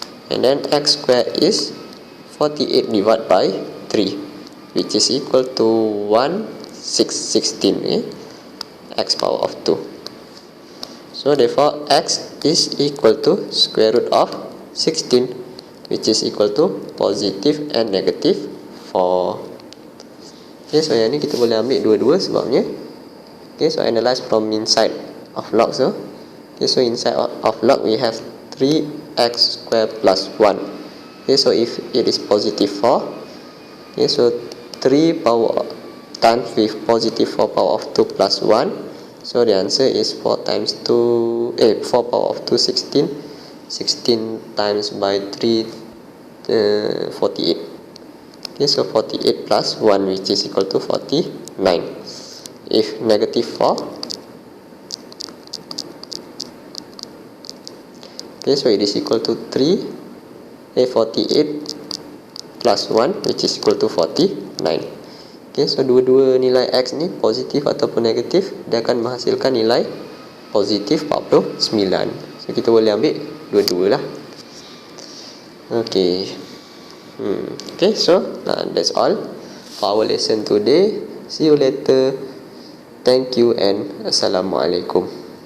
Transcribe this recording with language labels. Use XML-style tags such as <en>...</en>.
<en>And then x squared is 48 divided by 3, which is equal to 16, x power of 2. So therefore x is equal to square root of 16, which is equal to positive and negative 4.</en> <ms>Okay, so yang ni kita boleh ambil dua-dua sebabnya.</ms> <en>Okay, so analyze from inside of log. So okay, so inside of log we have 3x squared plus 1. Okay, so if it is positive 4, okay, so 3 power times with positive 4 power of 2 plus 1, so the answer is 4 times 2, 4 power of 2, 16. 16 times by 3, 48. Okay, so 48 plus 1, which is equal to 49. If negative 4, okay, so it is equal to 48 plus 1, which is equal to 49.</en> <ms>Okay, so dua-dua nilai x ni positif ataupun negatif, dia akan menghasilkan nilai positif 49. So kita boleh ambil dua-dua lah. Okay.</ms> <en>Okay, so that's all for our lesson today. See you later. Thank you and Assalamualaikum.</en>